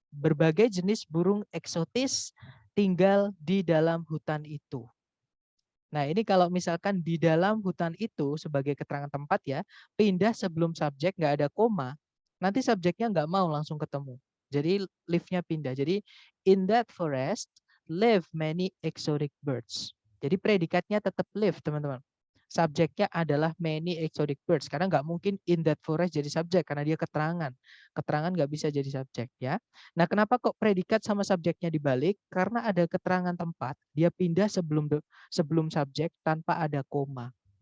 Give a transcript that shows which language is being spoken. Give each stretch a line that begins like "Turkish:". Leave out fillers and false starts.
Indonesian: Berbagai jenis burung eksotis tinggal di dalam hutan itu. Nah, ini kalau misalkan di dalam hutan itu sebagai keterangan tempat ya, pindah sebelum subjek nggak ada koma, nanti subjeknya nggak mau langsung ketemu. Jadi live-nya pindah. Jadi
English: in that forest live many exotic birds.
Indonesian: Jadi predikatnya tetap live, teman-teman. Subjeknya adalah
English: many exotic birds.
Indonesian: Karena nggak mungkin
English: in that forest
Indonesian: jadi subjek karena dia keterangan. Keterangan nggak bisa jadi subjek ya. Nah, kenapa kok predikat sama subjeknya dibalik? Karena ada keterangan tempat, dia pindah sebelum subjek tanpa ada koma.